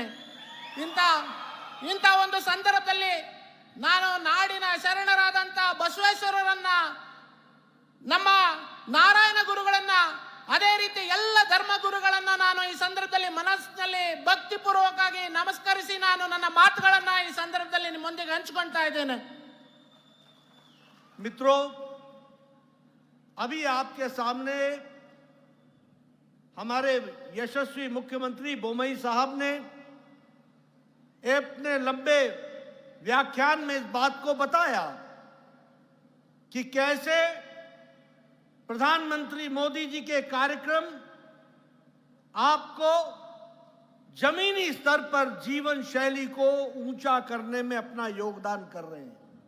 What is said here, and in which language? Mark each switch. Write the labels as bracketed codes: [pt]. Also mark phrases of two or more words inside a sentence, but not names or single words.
[kn] ಇಂಥ ಒಂದು ಸಂದರ್ಭದಲ್ಲಿ ನಾನು ನಾಡಿನ ಶರಣರಾದಂಥ ಬಸವೇಶ್ವರರನ್ನ, ನಮ್ಮ ನಾರಾಯಣ ಗುರುಗಳನ್ನ, ಅದೇ ರೀತಿ ಎಲ್ಲ ಧರ್ಮ ಗುರುಗಳನ್ನ ನಾನು ಈ ಸಂದರ್ಭದಲ್ಲಿ ಮನಸ್ಸಿನಲ್ಲಿ ಭಕ್ತಿಪೂರ್ವಕವಾಗಿ ನಮಸ್ಕರಿಸಿ ನಾನು ನನ್ನ ಮಾತುಗಳನ್ನ ಈ ಸಂದರ್ಭದಲ್ಲಿ ನಿಮ್ಮೊಂದಿಗೆ ಹಂಚಿಕೊಳ್ತಾ ಇದ್ದೇನೆ. [hi] मित्रों, अभी आपके सामने हमारे यशस्वी मुख्यमंत्री बोमई साहब ने अपने लंबे व्याख्यान में इस बात को बताया कि कैसे प्रधानमंत्री मोदी जी के कार्यक्रम आपको जमीनी स्तर पर जीवन शैली को ऊंचा करने में अपना योगदान कर रहे हैं.